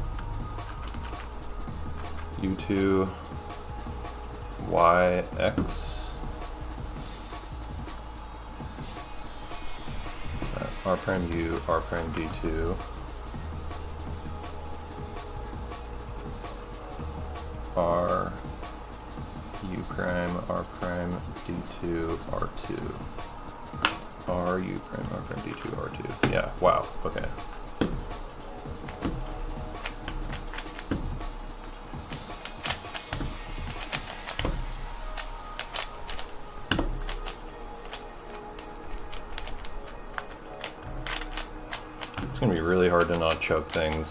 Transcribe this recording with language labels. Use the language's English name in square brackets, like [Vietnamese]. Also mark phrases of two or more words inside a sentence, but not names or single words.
[English] U2, Y, X, R prime, U, R prime, D2, R, U prime, R prime, D2, R2, R, U prime, R prime, D2, R2. Yeah, wow, okay. It's gonna be really hard to not choke things.